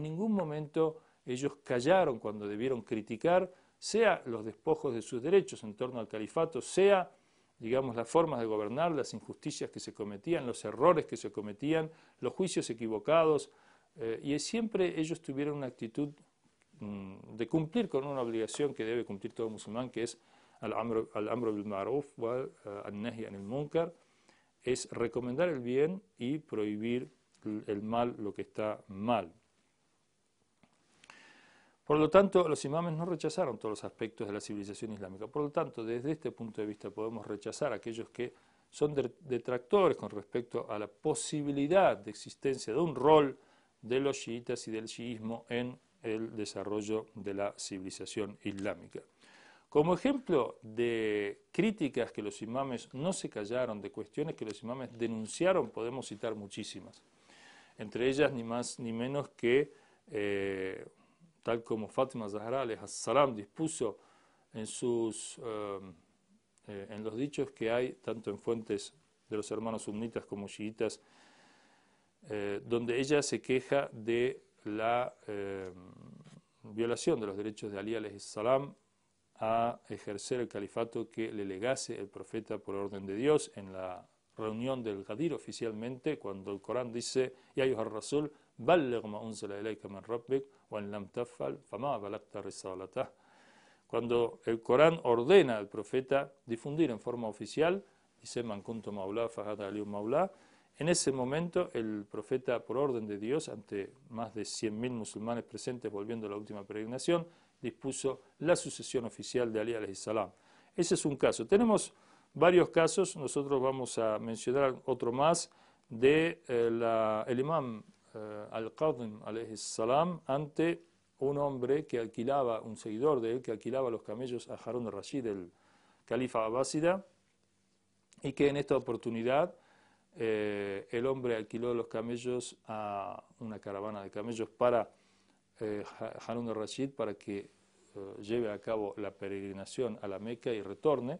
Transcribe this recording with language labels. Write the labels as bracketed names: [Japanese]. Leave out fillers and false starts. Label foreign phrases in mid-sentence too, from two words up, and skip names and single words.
[Spanish] ningún momento ellos callaron cuando debieron criticar, sea los despojos de sus derechos en torno al califato, sea, digamos, las formas de gobernar, las injusticias que se cometían, los errores que se cometían, los juicios equivocados, y siempre ellos tuvieron una actitud de cumplir con una obligación que debe cumplir todo musulmán, que es [Arabic] الأمر بالمعروف والنهي عن المنكر, [Spanish] es recomendar el bien y prohibir el mal, lo que está mal. Por lo tanto, los imames no rechazaron todos los aspectos de la civilización islámica. Por lo tanto, desde este punto de vista podemos rechazar a aquellos que son detractores con respecto a la posibilidad de existencia de un rol de los chiitas y del chiismo en el desarrollo de la civilización islámica. Como ejemplo de críticas que los imames no se callaron, de cuestiones que los imames denunciaron, podemos citar muchísimas. Entre ellas ni más ni menos que, tal como Fátima Zahra [Arabic] عليها السلام [Spanish] dispuso en en los dichos que hay, tanto en fuentes de los hermanos sunitas como chiitas, donde ella se queja de la violación de los derechos de Ali [Arabic] عليه السلام [Spanish] a ejercer el califato que le legase el profeta por orden de Dios en la reunión del Ghadir oficialmente, cuando el Corán dice: [Arabic] يا أيها الرسول بلغ ما أنزل إليك من ربك وإن لم تفعل فما بلغت رسالته. [Spanish] Cuando el Corán ordena al profeta difundir en forma oficial, dice: [Arabic] من كنت مولاه فهذا علي مولاه. [Spanish] En ese momento el profeta, por orden de Dios, ante más de 100.000 musulmanes presentes volviendo a la última peregrinación, dispuso la sucesión oficial de Ali [Arabic] عليه السلام. [Spanish] Ese es un caso. Tenemos varios casos, nosotros vamos a mencionar otro más de el imam al-Qadim [Arabic] عليه السلام [Spanish] ante un hombre que alquilaba, un seguidor de él, que alquilaba los camellos a Harun al-Rashid, el califa abásida, y que en esta oportunidad el hombre alquiló los camellos a una caravana de camellos para Harun al-Rashid para que lleve a cabo la peregrinación a la Meca y retorne.